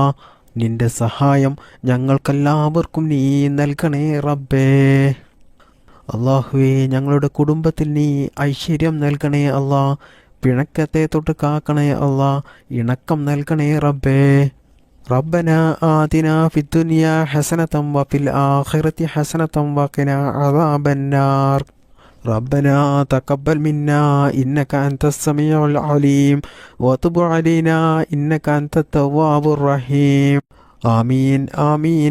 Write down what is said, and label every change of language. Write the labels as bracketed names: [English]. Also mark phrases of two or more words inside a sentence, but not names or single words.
[Malayalam] നിന്റെ സഹായം ഞങ്ങൾക്കെല്ലാവർക്കും നീ നൽകണേ റബ്ബേ. അള്ളാഹുവേ, ഞങ്ങളുടെ കുടുംബത്തിൽ നീ ഐശ്വര്യം നൽകണേ അല്ലാ. പിണക്കത്തെ തൊട്ട് കാക്കണേ അല്ലാ. ഇണക്കം നൽകണേ റബ്ബേ. [Arabic] ربنا آتنا في الدنيا حسنة وفي الآخرة حسنة وقنا عذاب النار ربنا تقبل منا إنك أنت السميع العليم وتب علينا إنك أنت التواب الرحيم آمين آمين